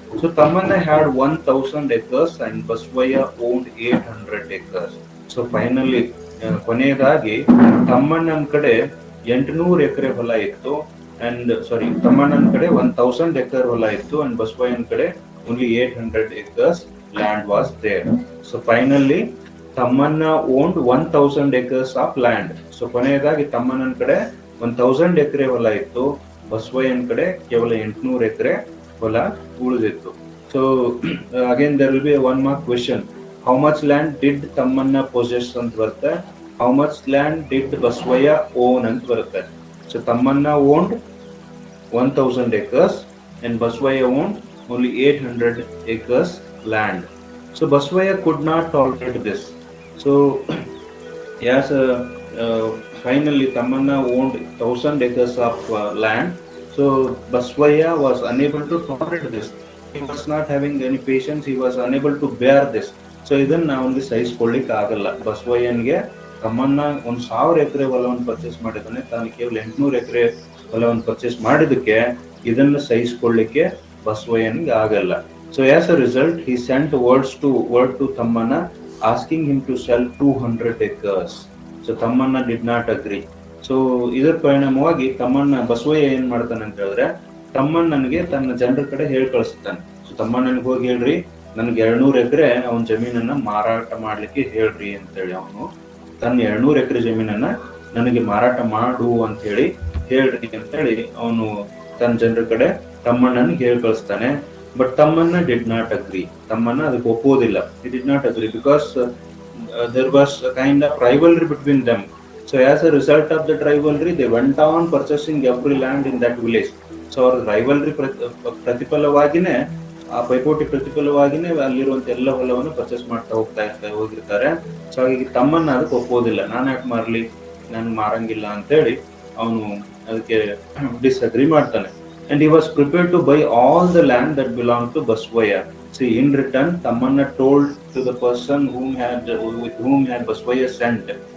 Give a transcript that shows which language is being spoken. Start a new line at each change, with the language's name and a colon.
English: So Tammanna had 1000 acres and Basavayya owned 800 acres.
Kannada: So finally ಕೊನೆಯದಾಗಿ ತಮ್ಮಣ್ಣನ ಕಡೆ 800 ಎಕರೆ ಹೊಲ ಇತ್ತು. ತಮ್ಮಣ್ಣನ ಕಡೆ
English: 1000 acre
Kannada: ಹೊಲ ಇತ್ತು,
English: and
Kannada: ಬಸವಯ್ಯನ ಕಡೆ
English: only 800 acres land was there. So finally Tammanna owned 1000 acres of land.
Kannada: So ಕೊನೆಯದಾಗಿ ತಮ್ಮಣ್ಣನ ಕಡೆ 1000 ಎಕರೆ ಹೊಲ ಇತ್ತು, ಬಸವಯ್ಯನ ಕಡೆ ಕೇವಲ 800 ಎಕರೆ ಹೊಲ ಉಳಿದಿತ್ತು.
English: So again there will be one more question. How much land did Tammanna possess
Kannada: ಅಂತ ಬರುತ್ತೆ,
English: how much land did Basavayya own
Kannada: ಅಂತ ಬರುತ್ತೆ.
English: So Tammanna owned 1000 acres and Baswaya owned only 800 acres land. So Baswaya could not tolerate this. So yes, finally Tamanna owned 1,000 acres of land. So Baswaya was unable to tolerate this. He was not having any patience. He was unable to bear this.
Kannada: So ಇದನ್ನ ಅವನಿಗೆ ಸಹಿಸ್ಕೊಳ್ಳಿಕ್ ಆಗಲ್ಲ. ಬಸವಯ್ಯನ್ಗೆ ತಮ್ಮನ್ನ 1,000 ಎಕರೆ ಹೊಲವನ್ನು purchase ಮಾಡಿದ್ದಾನೆ, ತಾನು ಕೇವಲ 800 ಎಕರೆ ಹೊಲವನ್ನು purchase ಮಾಡಿದಕ್ಕೆ ಇದನ್ನ ಸಹಿಸ್ಕೊಳ್ಳಿಕ್ಕೆ ಬಸವಯ್ಯನ್ಗೆ ಆಗಲ್ಲ.
English: So as a result he sent word to Tammanna asking him to sell 200 acres. So Tammanna did not agree.
Kannada: ಸೊ ಇದರ ಪರಿಣಾಮವಾಗಿ ತಮ್ಮನ್ನ ಬಸವಯ್ಯ ಏನ್ ಮಾಡ್ತಾನೆ ಅಂತ ಹೇಳಿದ್ರೆ, ತಮ್ಮಣ್ಣನಿಗೆ ತನ್ನ ಜನರ ಕಡೆ ಹೇಳಿ ಕಳಿಸ್ತಾನೆ. ಸೊ ತಮ್ಮಣ್ಣನಿಗೆ ಹೋಗಿ ಹೇಳ್ರಿ, ನನ್ಗೆ 200 ಎಕರೆ ಅವನ ಜಮೀನನ್ನ ಮಾರಾಟ ಮಾಡ್ಲಿಕ್ಕೆ ಹೇಳ್ರಿ ಅಂತೇಳಿ, ಅವನು ತನ್ನ 200 ಎಕರೆ ಜಮೀನನ್ನ ನನಗೆ ಮಾರಾಟ ಮಾಡು ಅಂತ ಹೇಳಿ ಹೇಳ್ರಿ ಅಂತೇಳಿ ಅವನು ತನ್ನ ಜನರ ಕಡೆ ತಮ್ಮಣ್ಣನಿಗೆ ಹೇಳಿ ಕಳಿಸ್ತಾನೆ.
English: But Tammanna did not agree.
Kannada: ತಮ್ಮನ್ನ ಅದಕ್ಕೆ ಒಪ್ಪೋದಿಲ್ಲ.
English: he did not agree because there was a kind of rivalry between them. So as a result of that rivalry, they went on purchasing every land in that village.
Kannada: So ಅವ್ರ rivalry ಪ್ರತಿಫಲವಾಗಿನೇ, ಆ ಪೈಪೋಟಿ ಪ್ರತಿಫಲವಾಗಿನೇ ಅಲ್ಲಿರುವಂತ ಎಲ್ಲ ಹೊಲವನ್ನು purchase ಮಾಡ್ತಾ ಹೋಗಿರ್ತಾರೆ. So ಹಾಗಾಗಿ ತಮ್ಮನ್ನ ಅದಕ್ಕೆ ಒಪ್ಪೋದಿಲ್ಲ. ನಾನು ಯಾಕೆ ಮಾರ್ಲಿ, ನಾನು ಮಾರಂಗಿಲ್ಲ ಅಂತೇಳಿ ಅವನು ಅದಕ್ಕೆ ಡಿಸ್ಅಗ್ರಿ ಮಾಡ್ತಾನೆ.
English: And he was prepared to buy all the land that belonged to Baswaya. See, in return, Tamanna told to the person with whom had Baswaya sent.